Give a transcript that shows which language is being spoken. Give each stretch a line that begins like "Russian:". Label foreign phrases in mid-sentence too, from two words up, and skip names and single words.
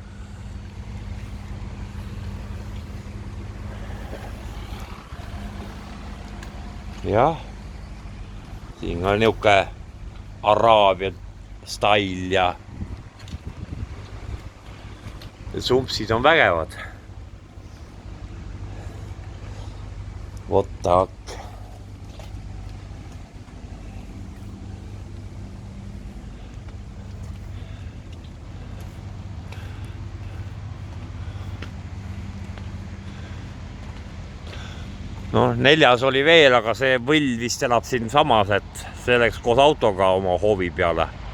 Estonian: Jah, siin on niuke Araabia style ja sumpsid on vägevad.
English: What the heck.
Estonian: Neljas oli veel, aga see võll vist elab siin samas, et see läks koos autoga oma hoovi peale.